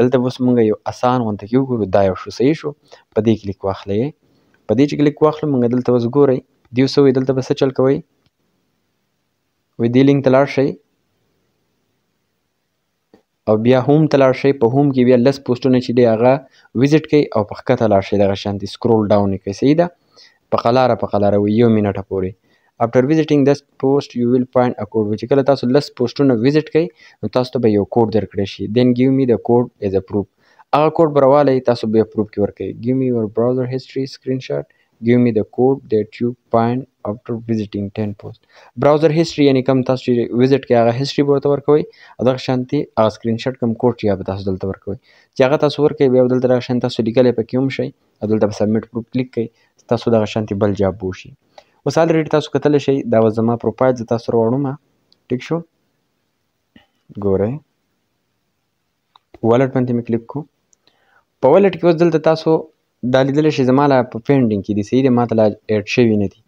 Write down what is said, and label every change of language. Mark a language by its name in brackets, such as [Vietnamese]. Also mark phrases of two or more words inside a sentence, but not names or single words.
[Pashto] دلته اوس موږ یو اسان غونته کې وګورو دا یو شو صحیح شو په دې کلیک واخلئ په دې چې کلیک واخلو موږ دلته اوس ګورئ دوی څه وایي دلته به څه چل کوئ وایي دې لینک ته لاړ شئ او بیا هوم ته لاړ شئ په هوم کې بیا 10 پوسټونه چې دی هغه ویزټ کوئ او په ښکته لاړ شئ دغه شانتې [English] scroll down [Pashto] یې کوئ صحیح ده په قلاره وایي 1 منټه پورې [English] after visiting this post you will find a code [Pashto] چې کله تاسو 10 پوسټونه ویزټ کوئ نو تاسو ته به یو کوډ درکړی شي [English] then give me the code as a proof [Pashto] هغه کوډ به راوالی تاسو بیا پروف کې ورکوئ [English] give me your browser history screenshot give me the code that you find after visiting 10 post browser history [Pashto] یعنې کوم تاسو چې ویزټ کوئ هغه هیستري به ورته ورکوئ او دغه شانتې هغه سکرین شاټ کوم کوډ چې هغه به تاسو دلته ورکوئ چې هغه تاسو ورکوئ بیا به دلته دغه شان تاسو لیکلی پکې هم شئ او دلته به [English] submit proof [Pashto] کلیک کوئ تاسو دغه شانتې بل جاب به وشي. اوس الریډي تاسو کتلی شئ دا اوس زما پروفایل زه تاسو سره وړم ټیک شو ګورئ والټ باندې مې کلیک کړو په والټ کې اوس دلته تاسو دا لیدلی شئ زما لا په پینډینګ کې دي صحیح دی ما ته لا ایډ شوي نه دي.